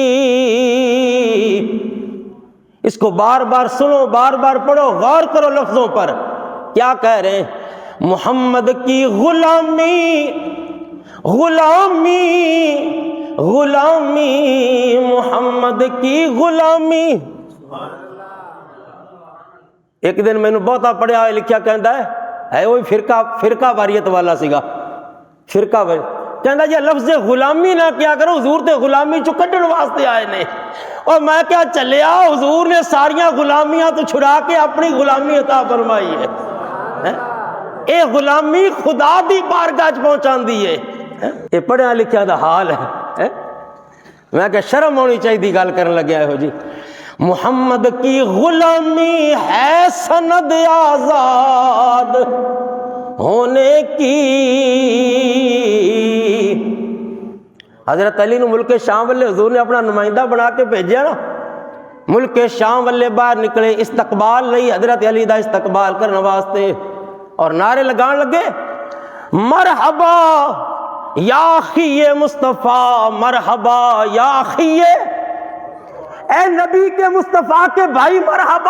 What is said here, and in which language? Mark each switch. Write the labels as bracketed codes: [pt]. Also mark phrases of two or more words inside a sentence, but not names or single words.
[ur] اس کو بار بار سنو، بار بار پڑھو، غور کرو لفظوں پر. کیا کہہ رہے ہیں؟ محمد کی غلامی، غلامی، غلامی، محمد کی غلامی. [pa] ایک دن مینوں بہتا پڑھیا ہوئے لکھیا کہندا ہے وہی فرقہ واریت والا سیگا. فرقہ واریت کہندا جی لفظ غلامی نہ کیا کرو، حضور تے غلامی چوں کڈن واسطے آئے نے. اور میں کیا چلیا، حضور نے ساریاں غلامیاں تو چھڑا کے اپنی غلامی عطا فرمائی ہے. اے غلامی خدا دی بارگاہ چ پہنچاندی ہے. اے پڑھیا لکھیا دا حال ہے. میں کہ شرم ہونی چاہیے گل کرن لگیا ہو جی. [ur] محمد کی غلامی ہے سند آزاد ہونے کی. [pa] حضرت علی نو ملک شام والے حضور نے اپنا نمائندہ بنا کے بھیجیا نا. ملک شام والے باہر نکلے استقبال لئی حضرت علی دا استقبال کرنے واسطے، اور نعرے لگان لگے [ar] مرحبا یا اخی مصطفیٰ، مرحبا یا اخی، [pa] اے نبی کے مصطفیٰ کے بھائی مرحبا.